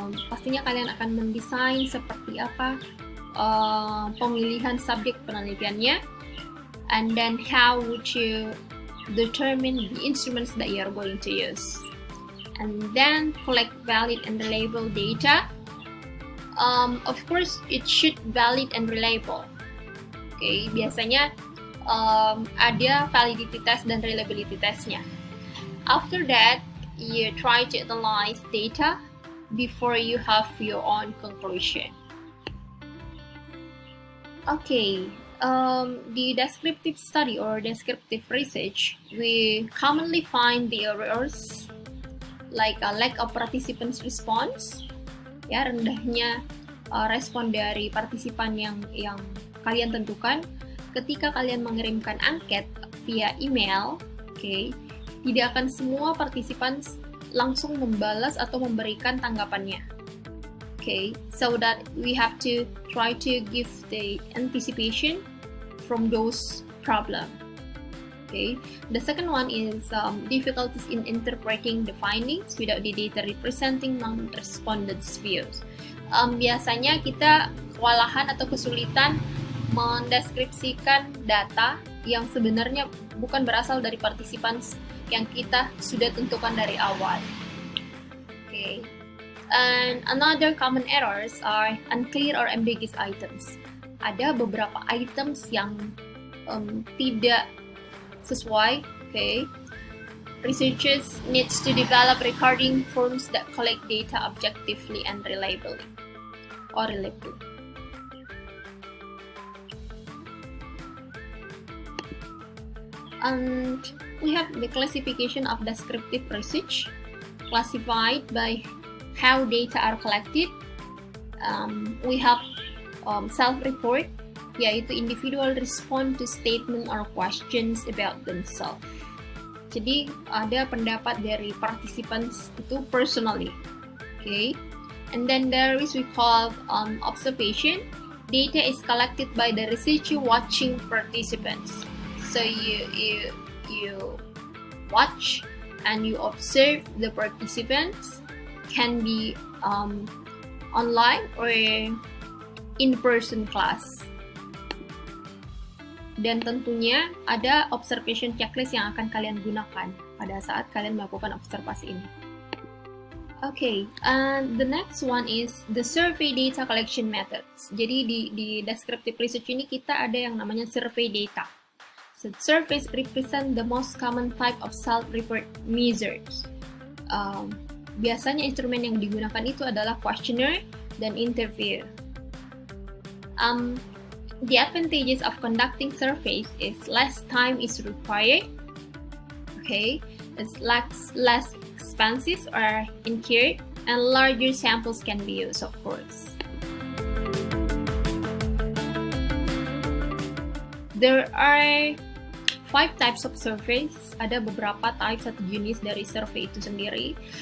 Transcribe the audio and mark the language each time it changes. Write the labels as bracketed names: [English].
[Indonesian] Pastinya kalian akan mendesain seperti apa pemilihan subjek penelitiannya. [English] And then how would you determine the instruments that you are going to use. And then collect valid and reliable data. Of course, it should valid and reliable. [Indonesian] Okay, biasanya ada validity test dan reliability testnya. [English] After that, you try to analyze data before you have your own conclusion. Okay, the descriptive study or descriptive research, we commonly find the errors like a lack of participants' response, [Indonesian] ya, rendahnya respon dari partisipan yang kalian tentukan ketika kalian mengirimkan angket via email. Okay, tidak akan semua partisipan langsung membalas atau memberikan tanggapannya. [English] Okay, so that we have to try to give the anticipation from those problems. Okay, the second one is difficulties in interpreting the findings without the data representing non-respondents' views. [Indonesian] Biasanya kita kewalahan atau kesulitan mendeskripsikan data yang sebenarnya bukan berasal dari partisipan yang kita sudah tentukan dari awal. Okay. [English] And another common errors are unclear or ambiguous items. [Indonesian] Ada beberapa items yang tidak sesuai. Okay. [English] Researchers needs to develop recording forms that collect data objectively and reliably. And we have the classification of descriptive research, classified by how data are collected. We have self-report, yaitu individual respond to statement or questions about themselves. [Indonesian] Jadi ada pendapat dari participants itu personally, okay. [English] And then there is we call observation. Data is collected by the researcher watching participants. So you watch and you observe the participants, can be online or in-person class. [Indonesian] Dan tentunya ada observation checklist yang akan kalian gunakan pada saat kalian melakukan observasi ini. [English] Okay, the next one is the survey data collection methods. [Indonesian] Jadi di descriptive research ini kita ada yang namanya survey data. [English] So, surveys represent the most common type of self-report measures. [Indonesian] Biasanya instrumen yang digunakan itu adalah questionnaire dan interview. [English] The advantages of conducting surveys is less time is required. Okay, it's less expenses are incurred, and larger samples can be used, of course. There are 5 types of surveys. [Indonesian] Ada beberapa types atau jenis dari survey itu sendiri.